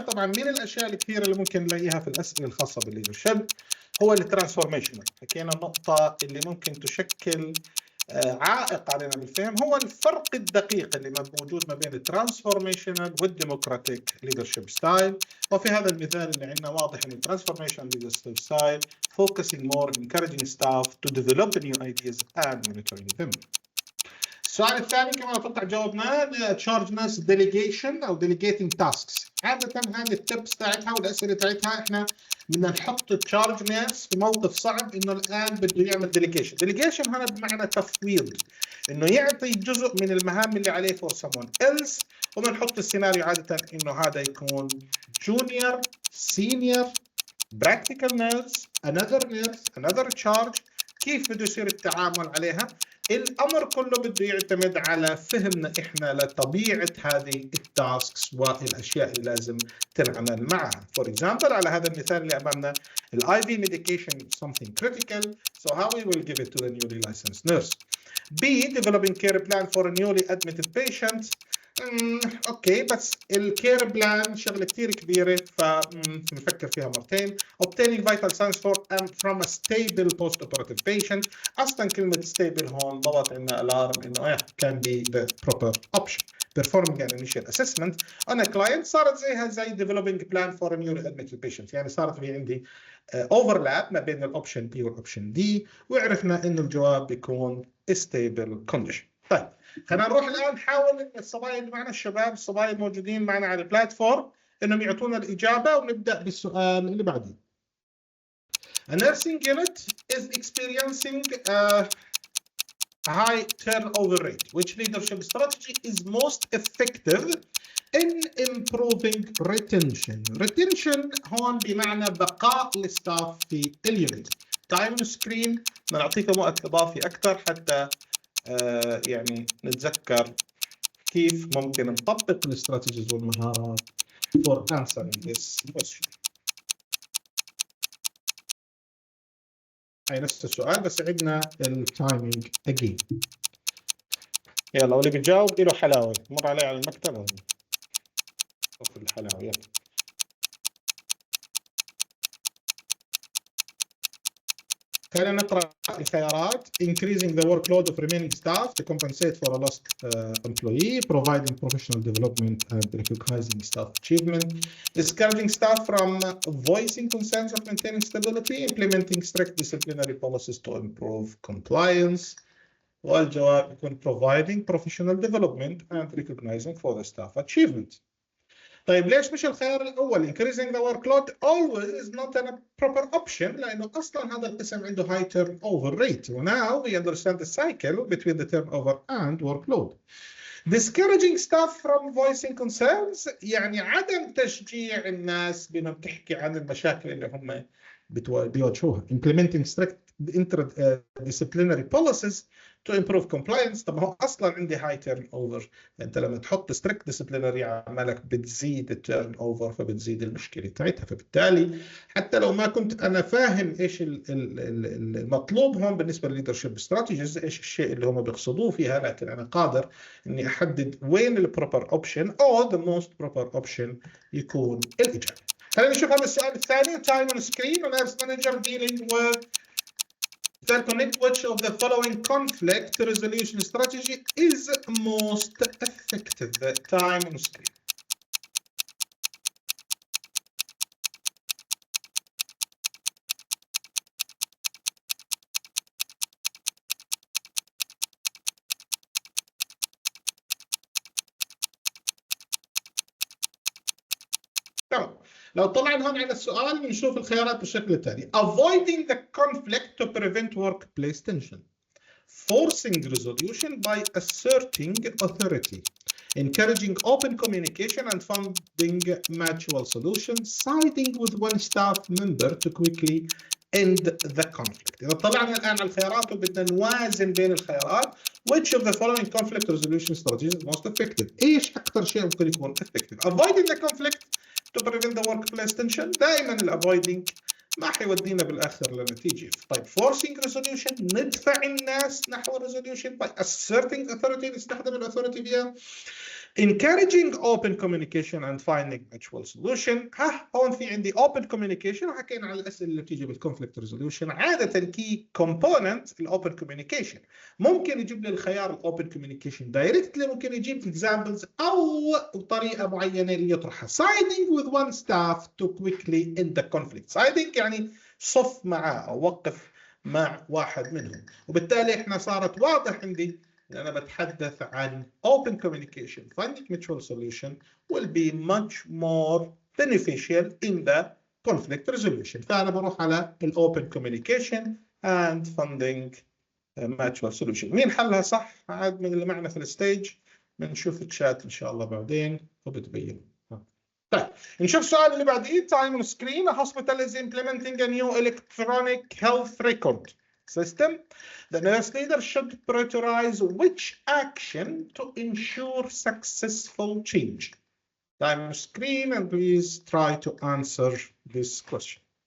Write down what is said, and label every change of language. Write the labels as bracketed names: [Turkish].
[Arabic] طبعا من الأشياء الكثيرة اللي ممكن نلاقيها في الأسئلة الخاصة بالليدرشيب هو الترانسفورميشنال. حكينا النقطة اللي ممكن تشكل عائق علينا بالفهم هو الفرق الدقيق اللي موجود ما بين الترانسفورميشنال والديموكراتيك ليدرشيب ستايل. وفي هذا المثال اللي عندنا واضح ان [English] الترانسفورميشنال leadership style focusing more encouraging staff to develop new ideas and monitoring them. [Arabic] السؤال الثاني كما اتوقع جاوبناه تشارج ناس ديليجيشن او ديليجيتنج تاسكس. عاده هذه التبس تاعتها والاسئله تاعتها احنا بدنا نحط تشارج ناس في موقف صعب انه الان بده يعمل ديليجيشن. ديليجيشن هنا بمعنى تفويض، انه يعطي جزء من المهام اللي عليه [English] for someone else. [Arabic] وبنحط السيناريو عاده انه هذا يكون [English] junior, senior, practical nurse, another charge. [Arabic] كيف بده يصير التعامل عليها؟ الامر كله بده يعتمد على فهمنا احنا لطبيعه هذه التاسكس والاشياء اللي لازم تنعمل معها. [English] for example [Arabic] على هذا المثال اللي امامنا [English] الاي في medication is something critical, so how we will give it to the newly licensed nurse. B, developing care plan for a newly admitted patient. [Arabic] اوكي بس الكير بلان شغله كثير كبيره فنفكر فيها مرتين. [English] obtaining vital signs from a stable post operative patient. [Arabic] اصلا كلمه stable هون ضغط عندنا الارم انه [English] can be the proper option. performing an initial assessment on a client [Arabic] صارت زي [English] developing plan for a newly admitted patient. [Arabic] يعني صارت في عندي overlap ما بين الاوبشن B والاوبشن D وعرفنا انه الجواب بيكون [English] stable condition. [Arabic] طيب خلينا نروح الان نحاول ان الصبايا اللي معنا الشباب الصبايا الموجودين معنا على البلاتفورم انهم يعطونا الاجابه ونبدا بالسؤال اللي بعديه. [English] A nursing unit is experiencing a high turnover rate. Which leadership strategy is most effective in improving retention? [Arabic] Retention هون بمعنى بقاء الستاف في اليونت. تايم سكرين نعطيكم وقت اضافي اكثر حتى يعني نتذكر كيف ممكن نطبق الاستراتيجيز والمهارات [English] for answering this question. [Arabic] هاي نفس السؤال بس عندنا التايمينج again. يلا واللي بيجاوب له حلاوه مر علي على المكتب شوف الحلاوه. يلا خلينا نقرأ الخيارات. [English] increasing the workload of remaining staff to compensate for a lost employee, providing professional development and recognizing staff achievement, discouraging staff from voicing concerns of maintaining stability, implementing strict disciplinary policies to improve compliance. [Arabic] والجواب يكون [English] providing professional development and recognizing for the staff achievement. [Arabic] طيب ليش مش الخيار الاول [English] increasing the workload always is not a proper option [Arabic] لانه اصلا هذا القسم عنده [English] high turnover rate. Now we understand the cycle between the turnover and workload. Discouraging staff from voicing concerns [Arabic] يعني عدم تشجيع الناس بانهم تحكي عن المشاكل اللي هم بيواجهوها. [English] Implementing strict interdisciplinary policies to improve compliance. [Arabic] طب هو اصلا عندي [English] high turnover. [Arabic] انت لما تحط [English] strict disciplinary [Arabic] عملك بتزيد التيرن اوفر فبتزيد المشكله بتاعتها. فبالتالي حتى لو ما كنت انا فاهم ايش المطلوب هون بالنسبه للليدرشيب استراتيجيز ايش الشيء اللي هم بيقصدوه فيها لكن انا قادر اني احدد وين البروبر اوبشن او ذا موست بروبر اوبشن يكون الاجابه. خلينا نشوف هذا السؤال الثاني. [English] time on screen a nurse manager dealing with connect which of the following conflict resolution strategy is most effective. time on screen. [Arabic] تمام. لو طلعنا هون على السؤال بنشوف الخيارات بالشكل التالي. [English] avoiding the conflict to prevent workplace tension, forcing resolution by asserting authority, encouraging open communication and finding mutual solutions, siding with one staff member to quickly end the conflict. [Arabic] إذا طلعنا الآن على الخيارات وبدنا نوازن بين الخيارات [English] which of the following conflict resolution strategies is most effective. [Arabic] إيش أكثر شيء ممكن يكون [English] effective؟ avoiding the conflict to prevent the workplace tension. [Arabic] دائما الافويدنج ما حيودينا بالاخر لنتيجه. طيب [English] forcing resolution [Arabic] ندفع الناس نحو [English] resolution by asserting authority [Arabic] نستخدم الاثوريتي فيها. [English] encouraging open communication and finding mutual solution. [Arabic] هون في عندي [English] open communication [Arabic] وحكينا على الاسئله اللي بتيجي بال [English] conflict resolution. [Arabic] عاده كي component الاوبن communication ممكن يجيب لي الخيار الاوبن communication directly ممكن يجيب examples او طريقه معينه ليطرحها. [English] siding with one staff to quickly end the conflict. [Arabic] siding يعني صف معه او وقف مع واحد منهم. وبالتالي احنا صارت واضح عندي أنا بتحدث عن [English] open communication. Finding mutual solution will be much more beneficial in the conflict resolution. [Arabic] فأنا بروح على [English] open communication and finding mutual solution. [Arabic] مين حلها صح؟ عاد من اللي معنا في الستيج بنشوف الشات إن شاء الله بعدين وبتبين. [English] طيب نشوف السؤال اللي بعديه. time on screen. A hospital is implementing a new electronic health record. system. The nurse leader should prioritize which action to ensure successful change. Time on screen, and please try to answer this question.